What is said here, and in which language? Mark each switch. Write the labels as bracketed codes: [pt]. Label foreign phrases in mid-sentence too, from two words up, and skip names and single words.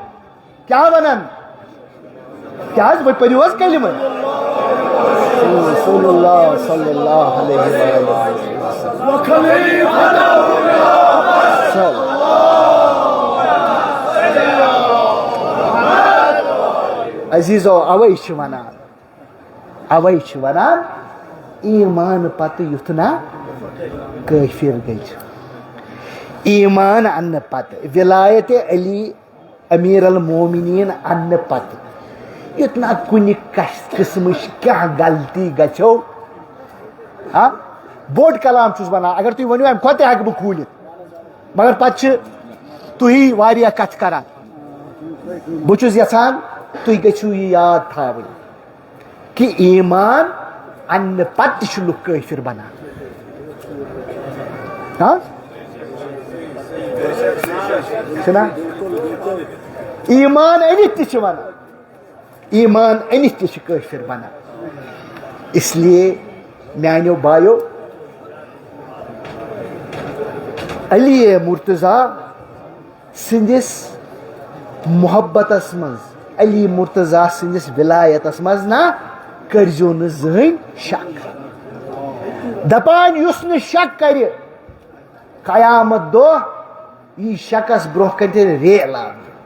[ks] کیٛاہ حظ وۄنۍ پٔرِو حظ کلمہٕ [ar] رسول اللہ صلی اللہ علیہ [ks] عزیزو اوے چھِ ونان ایمان پتہٕ یُتھ نا کٲفر گٔے ایمان اننہٕ پتہٕ ولایت علی [ar] امیر المومنین [ks] اننہٕ پتہٕ یُتھ نا کُنہِ قٕسمٕچ کانٛہہ غلطی گژھو بوٚڑ کلام چھُس ونان اگر تُہۍ ؤنِو امہِ کھۄتہٕ تہِ ہٮ۪کہٕ بہٕ کھوٗلِتھ مگر پتہٕ چھِ تُہی واریاہ کتھٕ کران بہٕ چھُس یژھان تُہۍ گٔژھِو یہِ یاد تھاوٕنۍ کہِ ایمان اننہٕ پتہٕ تہِ چھِ لُکھ کٲفر بنان چھُنا ایمان أنِتھ تہِ چھِ ونان ایمان أنِتھ تہِ چھِ کٲفر بنان [ur] اس لیے [ks] میانیو بایو علی مرتضیٰ سٕنٛدِس محبتس منٛز علی مرتضیٰ سٕنٛدِس ولایتس منٛز نا کٔرزیو نہٕ زٕہٕنۍ شک دپان یُس نہٕ شک کرِ قیامت دۄہ یی شکس برونٛہہ کَنہِ تیٚلہِ ریل لاگنہٕ